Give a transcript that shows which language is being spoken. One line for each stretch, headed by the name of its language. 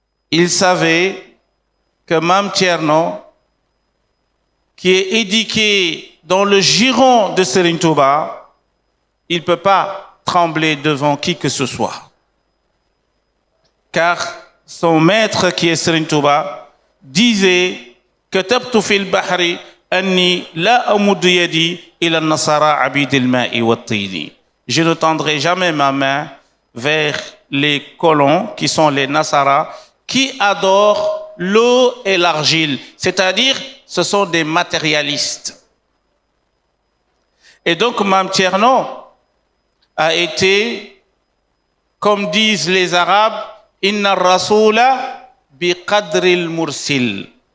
French: Il savait que Mame Thierno, qui est éduqué dans le giron de Serigne Touba, il ne peut pas trembler devant qui que ce soit. Car son maître, qui est Serigne Touba, disait
Arabic: كتبت في البحر أني لا أمد يدي إلى النصارى عبيد الماء والطين.
French: Je ne tendrai jamais ma main vers les colons qui sont les Nasara qui adorent l'eau et l'argile, c'est-à-dire ce sont des matérialistes. Et donc Mame Thierno a été, comme disent les Arabes,
Arabic: Inna rasula bi qadril mursil.